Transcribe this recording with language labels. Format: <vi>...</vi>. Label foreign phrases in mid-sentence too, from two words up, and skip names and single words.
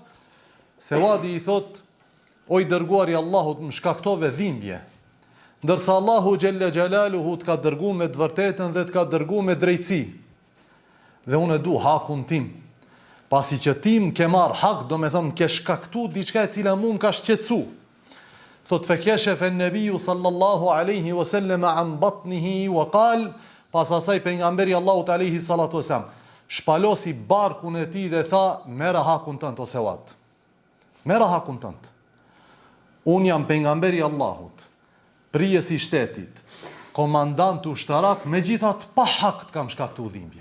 <sq>Sewadi i thotë: "O i dërguari i Allahut, më shkaktove dhimbje, ndërsa Allahu</sq> <ar>جل جلاله</ar> <sq>të ka dërguar me të vërtetën dhe të ka dërguar me drejtësi. Dhe unë e du hakun tim. Pasi që ti më ke marr hak, do me thëmë ke shkaktu diçka e cila mu më ka shqetësu."</sq> <ar>Thot: "فكشف النبي صلى الله عليه وسلم عن بطنه وقال."</ar> <sq>Pas asaj pejgamberi Allahut</sq> <ar>عليه الصلاة والسلام</ar> <sq>shpalosi barkun e tij dhe tha: "Merë hakun tënd ose wat. Merë hakun tënd. Unë jam pejgamberi Allahut, prijesi i shtetit, komandant ushtarak, megjithatë pa hak të kam shkaktu dhimbje.</sq>